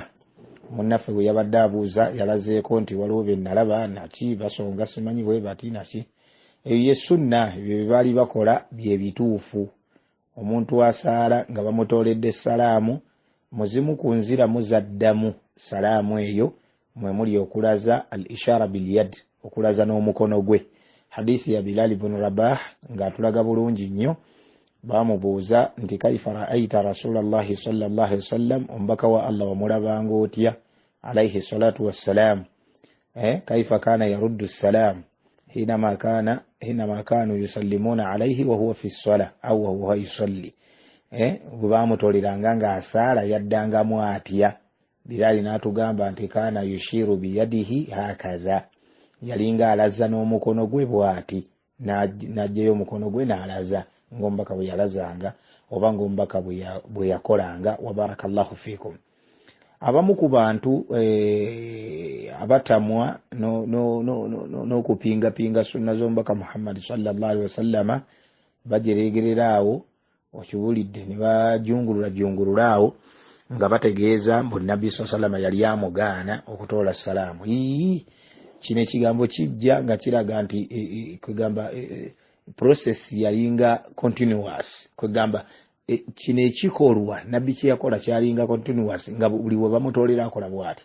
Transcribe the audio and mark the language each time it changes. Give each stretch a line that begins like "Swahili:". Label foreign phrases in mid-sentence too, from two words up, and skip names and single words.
Ganda: Munnaffe bwe yabadde abuuza yalazeeko nti waliwo bye nalaba naki basonga simanyi bwe bati naki. Eyo ye sunna, ebyo bye baali bakola bye bituufu. Omuntu asaala nga bamutooledde salaamu, muzimu ku nzira muzaddamu salaamu eyo mwe muli okulaza
Arabic: الإشارة باليد,
Ganda: okulaza n'omukono gwe. Hadithi ya Bilal ibn Rabah ng'atulaga bulungi nnyo. Bamubuuza nti
Arabic: كيف رأيت رسول الله صلى الله عليه وسلم,
Ganda: ombaka wa Allah wamulabanga otya
Arabic: عليه الصلاة والسلام، كيف كان يرد السلام حينما كانوا يسلمون عليه وهو في الصلاة أو وهو يصلي.
Ganda: Bwe bamutoliranga ng'asaala yaddangamu atya. Bilali n'atugamba nti
Arabic: كان يشير بيديه هكذا,
Ganda: yalinga alaza n'omukono gwe bw'ati, n'ajjayo omukono gwe n'alaza ng'omubaka bwe yalazanga oba ng'omubaka bwe yakolanga.
Arabic: وبارك الله فيكم.
Ganda: Abamu ku bantu abatamwa n'okupingapinga sunna z'omubaka Muhammad
Arabic: صلى الله عليه وسلم
Ganda: bajeregerera awo, okibulidde ne bajungulula awo nga bategeeza mbu Nabbi
Arabic: صلى الله عليه وسلم
Ganda: yali amugaana okutoola salaamu. Kino ekigambo kijja nga kiraga nti kwegamba process yalinga continuous, kwegamba kino ekikolwa Nabbi kye yakola kyalinga continuous nga buli we bamutoolera akola bw'ati.